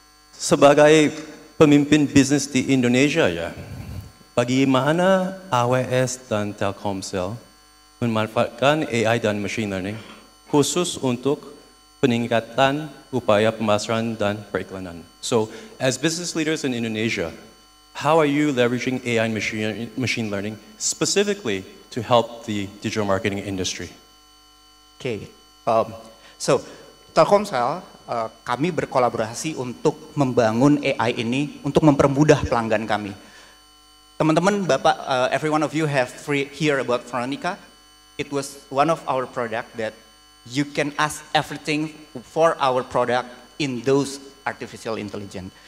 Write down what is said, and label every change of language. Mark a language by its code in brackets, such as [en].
[id] Sebagai pemimpin bisnis di Indonesia ya, bagaimana AWS dan Telkomsel memanfaatkan AI dan machine learning khusus untuk peningkatan upaya pemasaran dan periklanan. [en] So, as business leaders in Indonesia, how are you leveraging AI and machine learning specifically to help the digital marketing industry? [id] Okay, so Telkomsel, kami berkolaborasi untuk membangun AI ini untuk mempermudah pelanggan kami. Teman-teman, Bapak, [en] every one of you have hear about Veronica. It was one of our product that you can ask everything for our product in those artificial intelligence.